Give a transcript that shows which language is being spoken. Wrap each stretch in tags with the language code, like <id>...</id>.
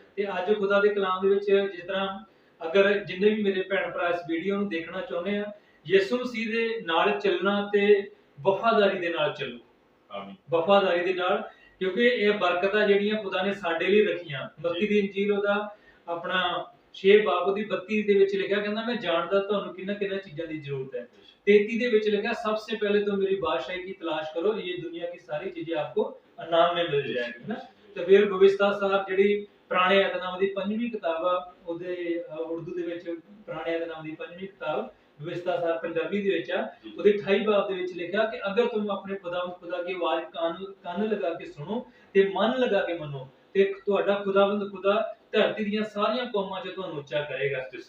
<pa>ਤੇ ਅੱਜ ਖੁਦਾ ਦੇ ਕਲਾਮ ਦੇ ਵਿੱਚ ਜਿਸ ਤਰ੍ਹਾਂ ਅਗਰ ਜਿੰਨੇ ਵੀ ਮੇਰੇ ਭੈਣ ਭਰਾ ਇਸ ਵੀਡੀਓ ਨੂੰ ਦੇਖਣਾ ਚਾਹੁੰਦੇ ਆ, ਯਿਸੂ ਮਸੀਹ ਦੇ ਨਾਲ ਚੱਲਣਾ ਤੇ ਵਫਾਦਾਰੀ ਦੇ ਨਾਲ ਚੱਲੋ। ਆਮੀਨ। ਵਫਾਦਾਰੀ ਦੇ ਨਾਲ, ਕਿਉਂਕਿ ਇਹ ਬਰਕਤਾਂ ਜਿਹੜੀਆਂ ਖੁਦਾ ਨੇ ਸਾਡੇ ਲਈ ਰੱਖੀਆਂ। 32 ਦੀ ਇੰਜੀਲ ਉਹਦਾ ਆਪਣਾ 6 ਬਾਬ ਦੀ 32 ਦੇ ਵਿੱਚ ਲਿਖਿਆ, ਕਹਿੰਦਾ ਮੈਂ ਜਾਣਦਾ ਤੁਹਾਨੂੰ ਕਿੰਨਾ ਚੀਜ਼ਾਂ ਦੀ ਜ਼ਰੂਰਤ ਹੈ। 33 ਦੇ ਵਿੱਚ ਲਿਖਿਆ</pa> <hi>सबसे पहले तो मेरी बादशाही की तलाश करो, ये दुनिया की सारी चीजें आपको इनाम में मिल जाएंगी ना।</hi> <pa>ਤੇ ਫਿਰ ਵਿਵਸਥਾ ਸਾਹਿਬ ਜਿਹੜੀ ਪੁਰਾਣੇ ਏਧਨਾਮੇ ਦੀ 5ਵੀਂ ਕਿਤਾਬ ਆ, ਉਹਦੇ ਉਰਦੂ ਦੇ ਵਿੱਚ ਪੁਰਾਣੇ ਏਧਨਾਮੇ ਦੀ 5ਵੀਂ ਕਿਤਾਬ ਵਿਵਸਥਾ ਸਾਹਿਬ ਪੰਜਾਬੀ ਦੇ ਵਿੱਚ ਆ, ਉਹਦੇ 28 ਬਾਬ ਦੇ ਵਿੱਚ ਲਿਖਿਆ ਕਿ ਅਗਰ ਤੁਮ ਆਪਣੇ ਖੁਦਾ ਦੀ ਆਵਾਜ਼ ਕੰਨ ਲਗਾ ਕੇ ਸੁਣੋ ਤੇ ਮਨ ਲਗਾ ਕੇ ਮੰਨੋ ਤੇ ਤੁਹਾਡਾ ਖੁਦਾਵੰਦ ਖੁਦਾ ਧਰਤੀ ਦੀਆਂ ਸਾਰੀਆਂ ਕੌਮਾਂ 'ਚ ਤੁਹਾਨੂੰ ਉੱਚਾ ਕਰੇਗਾ।</pa>